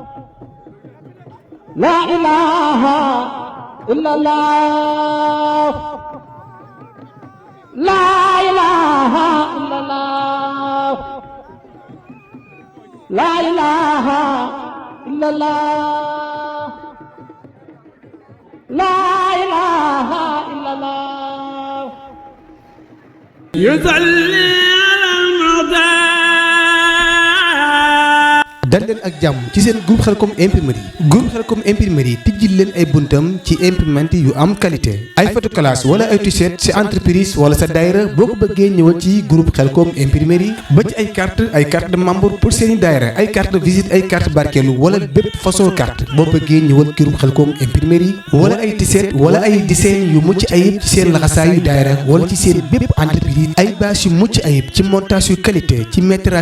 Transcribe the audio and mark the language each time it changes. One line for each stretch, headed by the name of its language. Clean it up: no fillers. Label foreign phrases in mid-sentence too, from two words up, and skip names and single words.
Arabic: لا إله إلا الله لا إله إلا الله لا إله إلا الله لا إله إلا الله يصلي على المعتاد
Wolof: dal leen ak jàmm ci seen groupe Khelcom imprimerie tijjil leen ay buntam ci imprimante yu am qualité ay photoclasse wala ay t-shirt ci entreprise wala sa daayra boo ko bëggee ñëwal ci groupe Khelcom imprimerie ba ci ay
French: carte de membre pour
Wolof: seeni daayra ay
French: carte de visite
Wolof: ay carte barkeelu wala bépp façon carte boo bëggee ñëwal groupe Khelcom imprimerie wala ay t-shirt wala ay dessin yu mucc ayib ci seen laxasaayu daayra wala ci seen bépp entreprise ay bâche yu mucc ayib ci montage yu qualité ci métrage